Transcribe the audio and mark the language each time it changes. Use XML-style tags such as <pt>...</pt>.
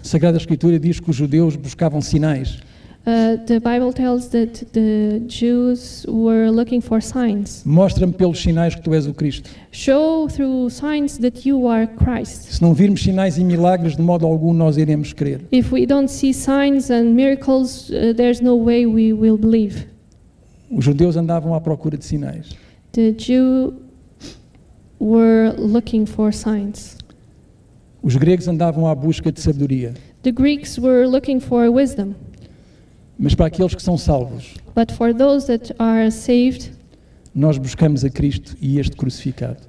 <pt>A Sagrada Escritura diz que os judeus buscavam sinais.</pt> <en>The Bible tells that the Jews were looking for signs.</en> <pt>Mostra-me pelos sinais que tu és o Cristo.</pt> <en>Show through signs that you are Christ.</en> <pt>Se não virmos sinais e milagres, de modo algum nós iremos crer.</pt> <en>If we don't see signs and miracles, there's no way we will believe.</en> <pt>Os judeus andavam à procura de sinais.</pt> <en>The Jews were looking for signs.</en> <pt>Os gregos andavam à busca de sabedoria.</pt> <en>The Greeks were looking for wisdom.</en> <pt>Mas para aqueles que são salvos,</pt> <en>But for those that are saved,</en> <pt>nós buscamos a Cristo e este crucificado.</pt>